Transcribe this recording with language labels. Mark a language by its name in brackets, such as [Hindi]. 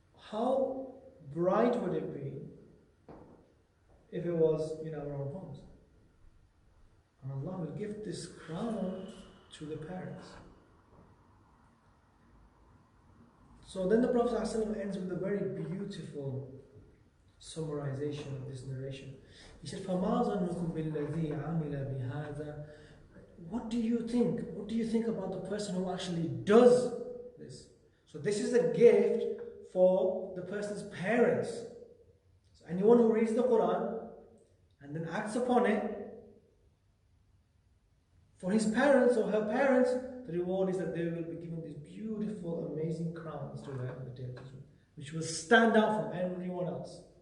[English] How bright would it be if it was in our own homes? And Allah will give this crown to the parents. So then the Prophet ﷺ ends with a very beautiful summarization of this narration. He said, [Arabic] فَمَا ظَنُّكُمْ بِالَّذِي عَمِلَ بِهَذَا. [English] What do you think? What do you think about the person who actually does this? So this is a gift for the person's parents. So anyone who reads the Quran and then acts upon it, for his parents or her parents, the reward is that they will be given these beautiful, amazing crowns to wear on the Day of Judgment, which will stand out from everyone else.